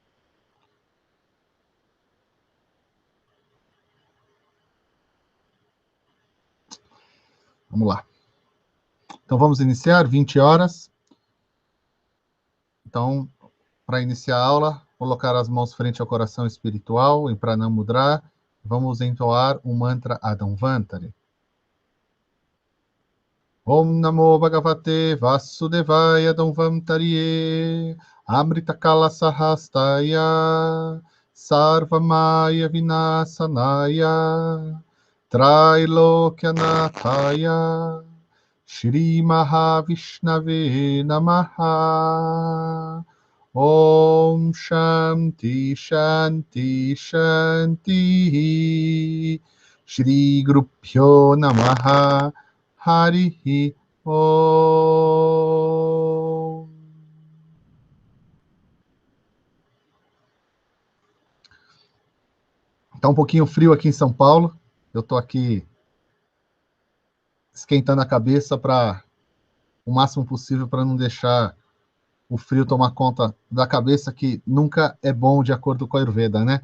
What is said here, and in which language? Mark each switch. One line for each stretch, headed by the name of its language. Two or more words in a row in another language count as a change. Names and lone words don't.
Portuguese: Vamos lá. Então, vamos iniciar, 20 horas. Então, para iniciar a aula, colocar as mãos frente ao coração espiritual, em Pranam Mudra. Vamos entoar o mantra Adamvantari.
Sanskrit: Om Namo Bhagavate Vasudevaya Adamvantariye Amrita Kala Sahastaya Sarvamaya Vinasanaya Trailokya Nathaya Shri Mahavishnave Namaha. Om Shanti Shanti Shanti. Shri Gurubhyo Namaha. Harihi Om.
Portuguese: Tá um pouquinho frio aqui em São Paulo. Eu tô aqui esquentando a cabeça para o máximo possível para não deixar o frio tomar conta da cabeça, que nunca é bom de acordo com a Ayurveda, né?